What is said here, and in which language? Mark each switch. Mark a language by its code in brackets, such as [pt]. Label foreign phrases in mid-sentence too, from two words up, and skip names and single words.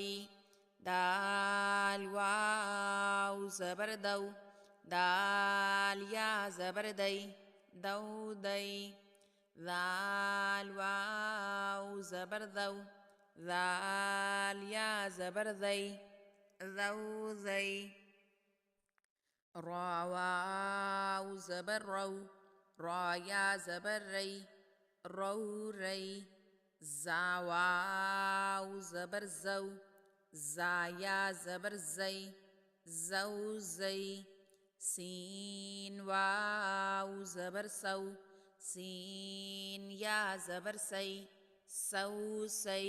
[ur] دال واؤ زبر دَو، دال یا زبر دَے، دَو دَے. دال واؤ زبر دَو، دال یا زبر دَے، دَو دَے. را واؤ زبر رَو، را یا زبر رَے، رَو رَے. زا واؤ زبر زَو، زا یا زبر زَے، زَو زَے. سین واؤ زبر سَو، سین یا زبر سَے، سَو سَے.